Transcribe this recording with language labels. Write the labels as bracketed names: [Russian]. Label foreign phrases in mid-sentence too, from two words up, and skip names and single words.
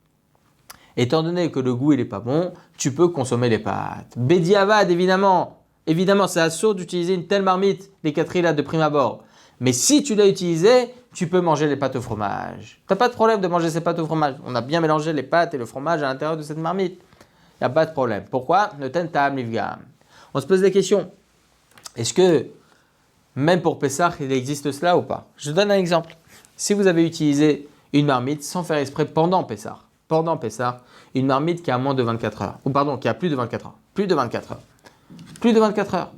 [French] Étant donné que le goût, il est pas bon, tu peux consommer les pâtes. Bediavad, évidemment. Évidemment, c'est assaut d'utiliser une telle marmite, les quatriers là de prime abord. Mais si tu l'as utilisé, tu peux manger les pâtes au fromage. Tu n'as pas de problème de manger ces pâtes au fromage. On a bien mélangé les pâtes et le fromage à l'intérieur de cette marmite. Il n'y a pas de problème. Pourquoi? [Hebrew] נותן טעם לפגם. [French] On se pose des questions. Est-ce que, même pour Pessah, il existe cela ou pas? Je donne un exemple. Si vous avez utilisé une marmite sans faire exprès pendant Pessah, une marmite qui a moins de 24 heures, ou pardon, qui a plus de 24 heures, plus de 24 heures.